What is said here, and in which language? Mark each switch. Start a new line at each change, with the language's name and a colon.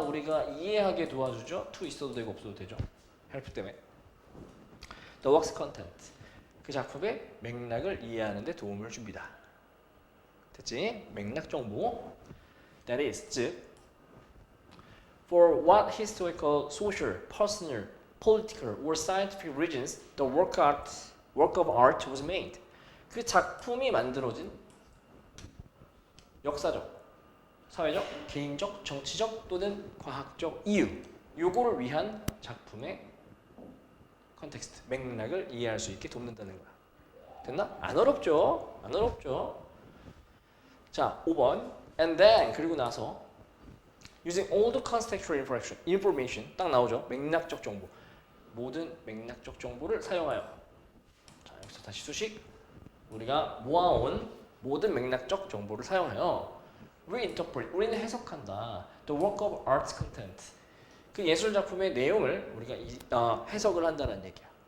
Korean: 우리가 이해하게 도와주죠. to 있어도 되고 없어도 되죠. help 때문에. the work's content, 그 작품의 맥락을 이해하는 데 도움을 줍니다. 됐지? 맥락 정보.
English: That is, 즉 for what historical, social, personal, political or scientific reasons the work of art was made.
Korean: 그 작품이 만들어진 역사적, 사회적, 개인적, 정치적 또는 과학적 이유, 요거를 위한 작품의 컨텍스트, 맥락을 이해할 수 있게 돕는다는 거야. 됐나? 안 어렵죠? 안 어렵죠? 자, 5번.
English: And then,
Korean: 그리고 나서
English: using all the contextual information,
Korean: 딱 나오죠? 맥락적 정보. 모든 맥락적 정보를 사용하여. 자, 여기서 다시 수식. 우리가 모아온 모든 맥락적 정보를 사용하여 reinterpret, 우리는 해석한다. The work of art's content, 그 예술 작품의 내용을 우리가 해석을 한다는 얘기야.